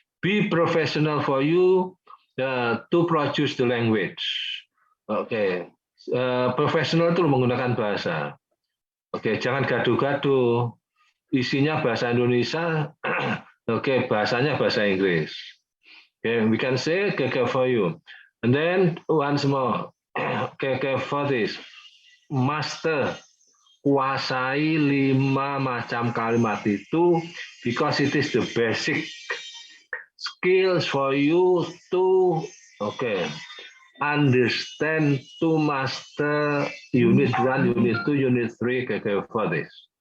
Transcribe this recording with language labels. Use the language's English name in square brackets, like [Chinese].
[English] Be professional for you to produce the language. [Indonesian] Oke, profesional itu menggunakan bahasa. Oke, jangan gaduh-gaduh. Isinya bahasa Indonesia, oke, bahasanya bahasa Inggris. [English] Okay, we can say okay for you. And then once more, okay for this. Master, [Indonesian] kuasai 5 macam kalimat itu [English] because it is the basic skills for you to understand, to master unit 1, unit 2, unit 3, okay for this.